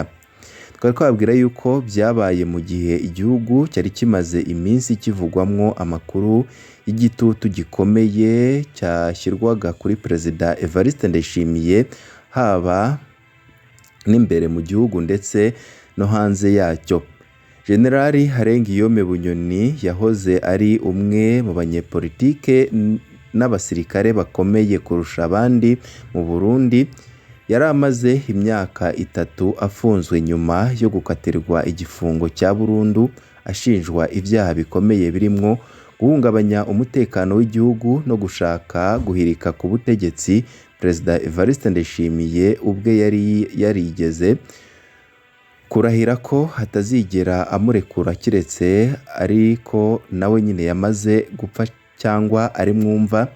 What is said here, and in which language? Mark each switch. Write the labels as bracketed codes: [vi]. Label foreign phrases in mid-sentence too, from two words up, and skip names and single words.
[rw] Twari twabwira yuko byabaye mu gihe igihugu cyari kimaze iminsi kivugwamwo amakuru y'igitutu gikomeye cyashyirwaga kuri Perezida Evariste Ndayishimiye, haba n'imbere mu gihugu ndetse no hanze yacyo. General Arenguiyome Bunyoni yahoze ari umwe mu banyepolitike n'abasirikare bakomeye kurusha abandi mu Burundi. Yari amaze imyaka 3 afunzwe nyuma yo gukatirwa igifungo cya burundu, ashinjwa ibyaha bikomeye birimo guhungabanya umutekano w'igihugu no gushaka guhirika ku butegetsi. Perezida Evariste Ndayishimiye ubwe yari yarigeze kurahira ko hatazigera amurekura keretse ariko nawe nyine yamaze gupfa cyangwa ari mwumva.